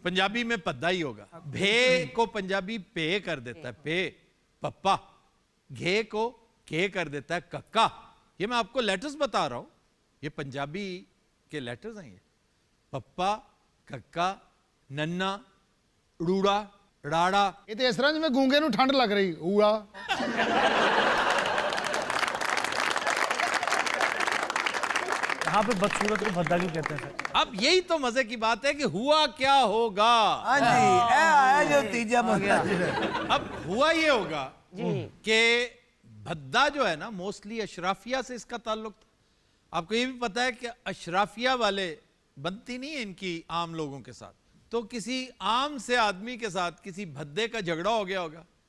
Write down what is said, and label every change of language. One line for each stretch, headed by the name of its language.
Hindi: पंजाबी में पद्दा ही होगा। भे को पंजाबी पे कर देता है, पे पप्पा। घे को के कर देता है, कक्का। ये मैं आपको लेटर्स बता रहा हूं, ये पंजाबी के लेटर्स हैं। ये पप्पा, कक्का, नन्ना, रूड़ा, राड़ा।
Punjabi: ਇਹ ਤੇ ਇਸ ਤਰ੍ਹਾਂ ਜਿਵੇਂ ਗੂੰਗੇ ਨੂੰ ਠੰਡ ਲੱਗ ਰਹੀ ਊੜਾ
Hindi: यहाँ पे बदसूरत को भद्दा क्यों कहते हैं सर? अब यही तो मजे की बात है कि हुआ क्या होगा।
Punjabi: हाँ जी ਇਹ ਆਇਆ ਜੋ ਤੀਜਾ ਬੰਦਾ
Hindi: अब हुआ ये होगा कि भद्दा जो है ना, मोस्टली अशराफिया से इसका ताल्लुक था। आपको ये भी पता है कि अशराफिया वाले बनती नहीं है इनकी आम लोगों के साथ, तो किसी आम से आदमी के साथ किसी भद्दे का झगड़ा हो गया होगा,